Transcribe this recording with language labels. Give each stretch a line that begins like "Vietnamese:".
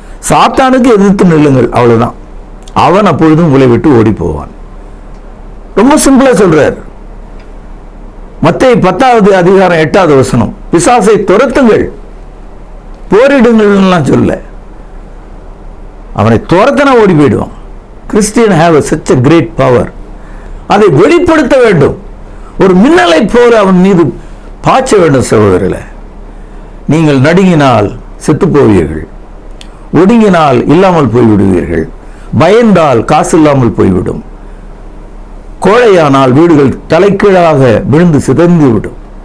Tamil: சாத்தானுக்கு எதிர்த்து நில்லுங்கள், அவ்வளவுதான். அவன் அப்பொழுதும் உங்களை விட்டு ஓடி போவான். ரொம்ப சிம்பிளா சொல்றார். மத்தேயு 10ஆவது அதிகாரம் 8வது வசனம், பிசாசை துரத்துங்கள், போரிடுங்கள் சொல்ல, அவனை துரத்தன ஓடி போயிடுவான். Christian have
English: such a great power.
Tamil: அதை வெளிப்படுத்த வேண்டும். ஒரு மின்னலை போல அவன் மீது பாய்ச்ச வேண்டும். சகோதரர்களே, நீங்கள் நடுங்கினால் செத்து போவீர்கள், ஒடுங்கினால் இல்லாமல் போய்விடுவீர்கள், பயந்தால் காசு இல்லாமல் போய்விடும், கோழையானால் வீடுகள் தலைக்கீழாக விழுந்து சிதைந்து விடும்.